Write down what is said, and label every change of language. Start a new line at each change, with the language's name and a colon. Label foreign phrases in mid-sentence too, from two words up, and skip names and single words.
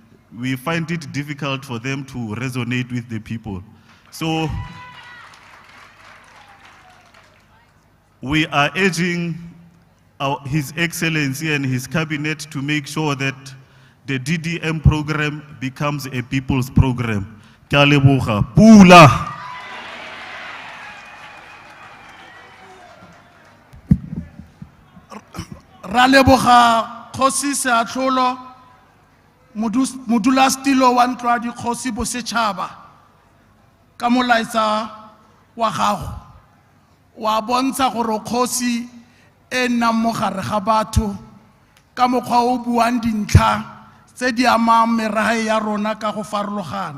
English: We find it difficult for them to resonate with the people. So we are urging His Excellency and his cabinet to make sure that the DDM program becomes a people's program.
Tswana: Ke a leboga. Pula. Ra leboga Kgosi Seatlholo modulastilo wa ntlo ya dikgosi bosetšhaba ka molaetsa wa gago wa bontsha gore kgosi e nnang mo gare ga batho ka mokgwa o buang dintlha tse di amang merage ya rona ka go farologana.